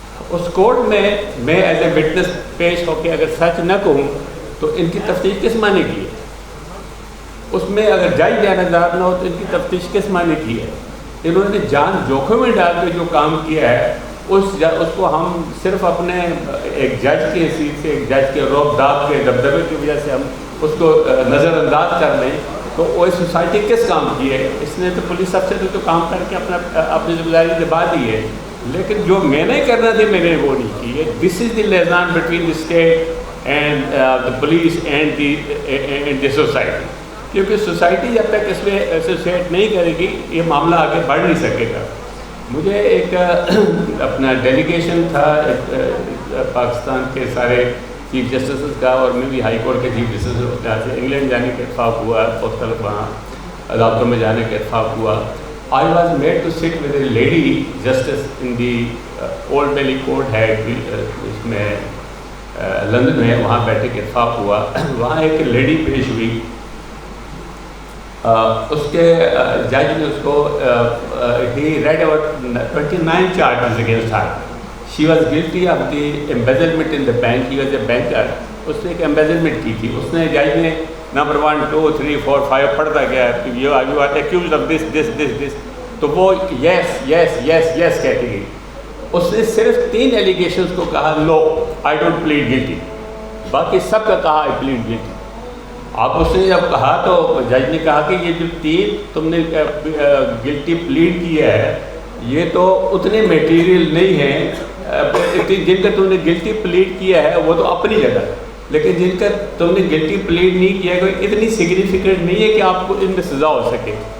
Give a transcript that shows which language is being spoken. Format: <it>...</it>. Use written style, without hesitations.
<ur>اس court میں as a witness پیش ہو کے اگر سچ نہ کہوں تو ان کی تفتیش کس معنی کی ہے؟ اس میں اگر جج جانبدار نہ ہو تو ان کی تفتیش کس معنی کی ہے؟ انہوں نے جان جوکھم میں ڈال کے جو کام کیا ہے، اس کو ہم صرف اپنے ایک جج کی حیثیت سے، ایک جج کے روب داب کے دبدبے کی وجہ سے ہم اس کو نظر انداز کر لیں تو وہ سوسائٹی کس کام کی ہے؟ اس نے تو پولیس افسر نے تو کام کر کے اپنی ذمہ داری نبھا دی ہے، لیکن جو میں نے کرنا تھی میں نے وہ نہیں کی ہے.</ur> <en>This is the liaison between the state and the police and the society.</en> <ur>کیونکہ سوسائٹی جب تک اس میں ایسوسیٹ نہیں کرے گی یہ معاملہ آگے بڑھ نہیں سکے گا. مجھے ایک اپنا ڈیلیگیشن تھا پاکستان کے سارے چیف جسٹسز کا، اور میں بھی ہائی کورٹ کے چیف جسٹس ہوتے ہیں. انگلینڈ جانے کا اتفاق ہوا، مختلف وہاں عدالتوں میں جانے کا اتفاق ہوا.</ur> <en>I was made to sit with a lady justice in the old Bailey court</en> <ur>ہے اس میں لندن میں، وہاں بیٹھے کے اتفاق ہوا. وہاں ایک لیڈی پیش ہوئی، اس کے جج نے اس کو</ur> <en>he read about 29 charges against her. She was guilty of the embezzlement in the bank. He was a banker.</en> <ur>اس نے ایک embezzlement کی تھی. اس نے جج نے نمبر 1 2 3 4 5 پڑھتا گیا کہ</ur> <en>you are accused of this.</en> <ur>تو وہ yes کہتی گئی. اس نے صرف 3 allegations کو کہا</ur> <en>no, I don't plead guilty.</en> <ur>باقی سب کا کہا</ur> <en>I plead guilty.</en> <ur>آپ اس نے جب کہا تو جج نے کہا کہ یہ جو 3 تم نے گلٹی پلیڈ کیا ہے یہ تو اتنے میٹیریل نہیں ہیں، جن کا تم نے گلٹی پلیڈ کیا ہے وہ تو اپنی جگہ، لیکن جن کا تم نے گلٹی پلیڈ نہیں کیا ہے اتنی سگنیفیکنٹ نہیں ہے کہ آپ کو ان میں سزا ہو سکے.</ur>